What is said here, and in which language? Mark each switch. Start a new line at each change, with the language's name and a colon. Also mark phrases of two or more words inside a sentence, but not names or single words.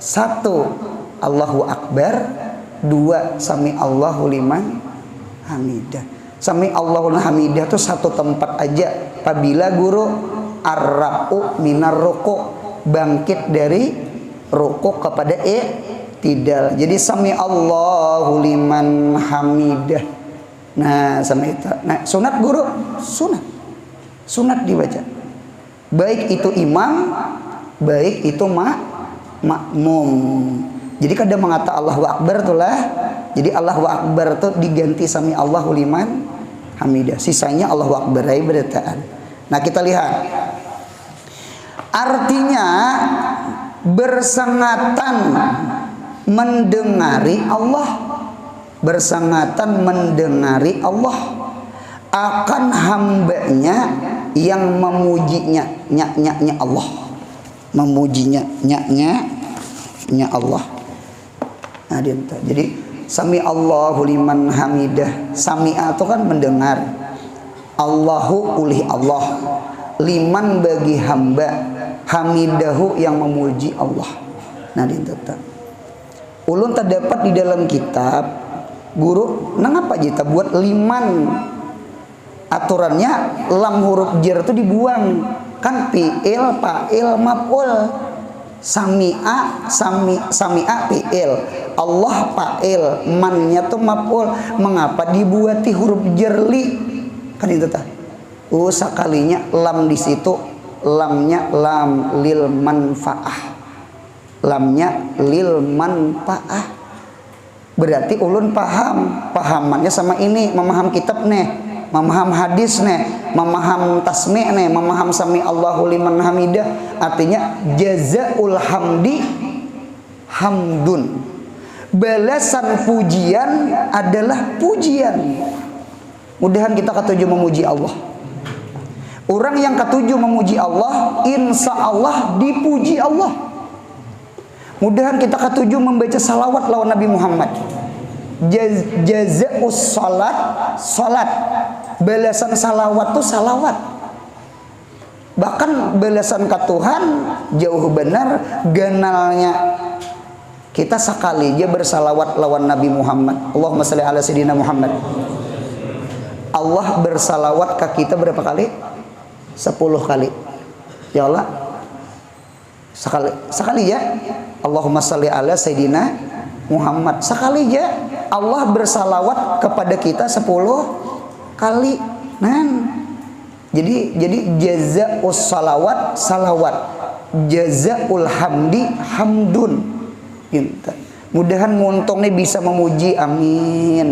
Arabic: 1 الله أكبر, 2 سمع الله لمن حمده. سمع الله حمده
Banjar: itu satu tempat aja. Apabila guru
Arabic: الرفع من الركوع,
Banjar: bangkit dari ruku kepada i'tidal.
Arabic: Jadi سمع الله لمن حمده.
Banjar: Nah, sama itu. Nah, sunat guru, sunat dibaca. Baik itu imam, baik itu makmum. Jadi kadang mengata
Arabic: الله أكبر
Banjar: itulah. Jadi
Arabic: الله أكبر
Banjar: itu diganti
Arabic: سمع الله لمن حمده.
Banjar: Sisanya
Arabic: الله أكبر
Banjar: berataan. Nah, kita lihat. Artinya bersengatan mendengari Allah. Bersengatan mendengari Allah akan hambanya yang memujinya, nya Allah. Memujinya, nya Allah.
Arabic: Nah, jadi سمع الله لمن حمده.
Banjar: Sami'a itu kan mendengar. Allahu
Arabic: الله.
Banjar: Liman bagi hamba. Hamidahu yang memuji Allah. Nah, dintetan. Ulun terdapat di dalam kitab guru, nang apa kita buat liman. Aturannya lam huruf jar itu dibuang. Kan fi'il, fa'il, maf'ul. Sami'a fi'il, Allah fa'il, mannya tuh maf'ul. Mengapa dibuati huruf jerli? Kan itu tah. Sekalinya lam di situ, lamnya lam
Arabic: للمنفعة. Lamnya للمنفعة.
Banjar: Berarti ulun pahamannya sama ini, memaham kitab nih, memaham hadis nih, memaham tasmi' nih, memaham
Arabic: سمع الله لمن حمده. Artinya جزاء الحمد حمد.
Banjar: Balasan pujian adalah pujian. Mudahan kita ketujuh memuji Allah. Orang yang ketujuh memuji Allah, insya Allah dipuji Allah. Mudahan kita ketujuh membaca salawat lawan Nabi Muhammad.
Arabic: جزاء الصلاة.
Banjar: Balasan salawat tuh salawat. Bahkan balasan ke Tuhan jauh benar ganalnya kita sekali dia bersalawat lawan Nabi Muhammad.
Arabic: اللهم صل على سيدنا محمد.
Banjar: Allah bersalawat ke kita berapa kali? 10 kali. Ya Allah, sekali ya.
Arabic: اللهم صل على سيدنا محمد.
Banjar: Sekali ya Allah bersalawat kepada kita 10 kali.
Arabic: Nah, jadi جزاء الصلوات صلوات, جزاء الحمد حمد.
Banjar: Inta. Mudahan muntong nih bisa memuji, amin.